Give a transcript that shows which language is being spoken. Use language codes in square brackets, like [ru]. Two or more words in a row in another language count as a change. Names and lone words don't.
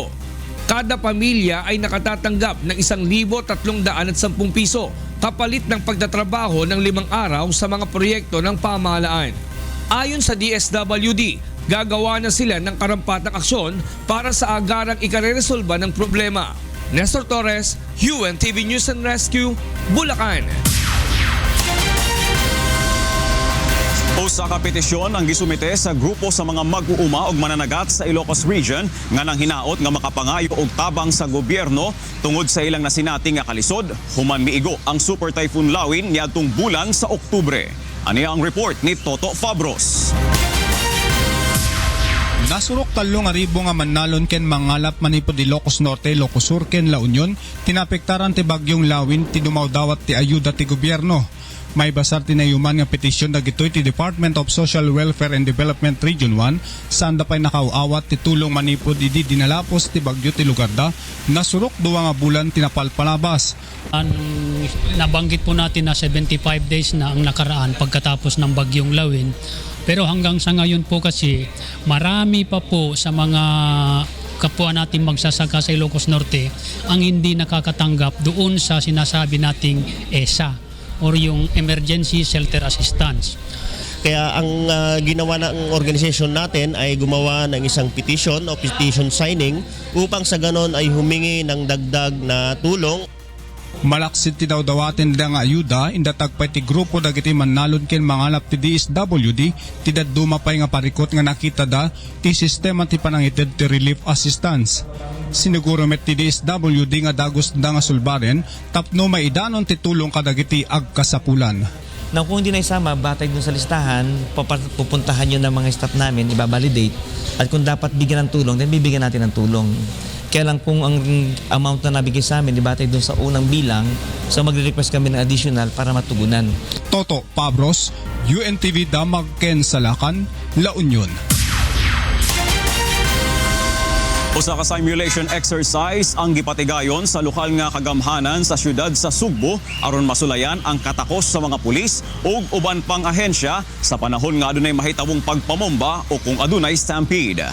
[tl] Kada pamilya ay nakatatanggap ng 1,310 piso kapalit ng pagtatrabaho ng 5 araw sa mga proyekto ng pamahalaan. Ayon sa DSWD, gagawa na sila ng karampatang aksyon para sa agarang ikareresolba ng problema. Nestor Torres, UNTV News and Rescue, Bulacan. [ceb] Usa ka petisyon ang gisumite sa grupo sa mga mag-uuma og mananagat sa Ilocos Region nga nang hinaot nga makapangayo og tabang sa gobyerno tungod sa ilang nasinating nga kalisod human miigo ang Super Typhoon Lawin niadtong bulan sa Oktubre. Ani ang report ni Toto Fabros. [ilo] Nasurok 3,000 nga manalon ken mangalap manipod Ilocos Norte, Ilocos Sur ken La Union, tinapektaran ti Bagyong Lawin ti dumaw dawat ti ayuda ti gobyerno. May basar tinayuman nga petisyon dagitoy ti Department of Social Welfare and Development Region 1 saan dapay nakauawat ti tulong manipod idi dinalapos ti bagyo ti lugar da nasurok 2 nga bulan tinapalpalabas. [tl] Nabanggit po natin na 75 days na ang nakaraan pagkatapos ng Bagyong Lawin. Pero hanggang sa ngayon po kasi marami pa po sa mga kapwa natin magsasaka sa Ilocos Norte ang hindi nakakatanggap doon sa sinasabi nating ESA or yung Emergency Shelter Assistance. Kaya ang ginawa ng organization natin ay gumawa ng isang petition o [en] petition signing [tl] upang sa ganon ay humingi ng dagdag na tulong. [ilo] Malaksit ti daw dawatin nga ayuda inda tagpay ti grupo dagiti mannalon ken mangalap ti DSWD ti daduma pay nga parikot nga nakita da ti sistema ti panangited ti [en] relief assistance. [ilo] Siniguro met ti DSWD nga dagos da nga sulbaren tapno maidanon ti tulong kadagiti agkasapulan. [tl] Na kung hindi na isama, batay dun sa listahan, pupuntahan yun ng mga staff namin, ibabalidate. At kung dapat bigyan ng tulong, then bibigyan natin ng tulong. Kaya lang kung ang amount na nabigay sa amin, batay dun sa unang bilang, so magre-request kami ng additional para matugunan. [ilo] Toto Pabros, UNTV Damag Ken Salakan, La Union. [ceb] Usa ka simulation exercise ang gipatigayon sa lokal nga kagamhanan sa syudad sa Sugbo aron masulayan ang katakos sa mga pulis ug uban pang ahensya sa panahon nga adunay mahitawong pagpamomba o kung adunay stampede.